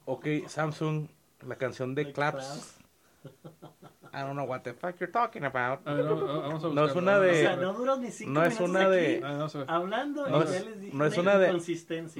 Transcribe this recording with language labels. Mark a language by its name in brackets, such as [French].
[Spanish] Ok, Samsung, la canción de Claps. [English] I don't know what the fuck you're talking about. [Spanish] Vamos a buscar. No es una de... O sea, no duró ni cinco minutos aquí hablando y ya les dije inconsistencia.